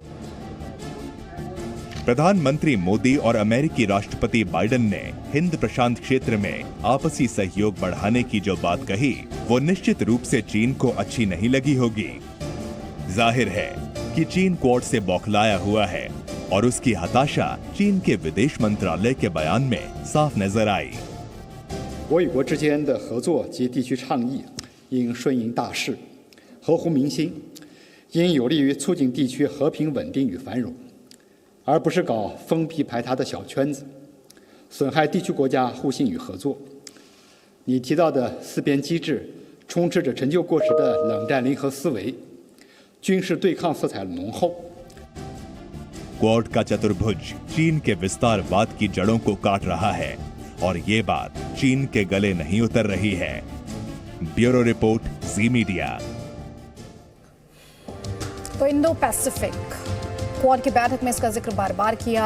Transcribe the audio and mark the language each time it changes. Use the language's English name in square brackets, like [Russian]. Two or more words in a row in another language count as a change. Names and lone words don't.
[Hindi] प्रधानमंत्री मोदी और अमेरिकी राष्ट्रपति बाइडेन ने हिंद प्रशांत क्षेत्र में आपसी सहयोग बढ़ाने की जो बात कही, वो निश्चित रूप से चीन को अच्छी नहीं लगी होगी। जाहिर है कि चीन क्वाड से बौखलाया हुआ है और उसकी हताशा चीन के विदेश मंत्रालय के बयान में साफ नजर आई। [Chinese] 我与国之间的合作及地区倡议应顺应大势，合乎民心，应有利于促进地区和平稳定与繁荣，而不是搞封闭排他的小圈子，损害地区国家互信与合作。你提到的四边机制，充斥着陈旧过时的冷战零和思维，军事对抗色彩浓厚。 [Hindi] क्वाड का चतुर्भुज चीन के विस्तारवाद की जड़ों को काट रहा है और ये बात चीन के गले नहीं उतर रही है। [English] Bureau report, [Hindi] जी मीडिया। तो इंडो पैसिफिक क्वाड की बैठक में इसका जिक्र बार बार किया।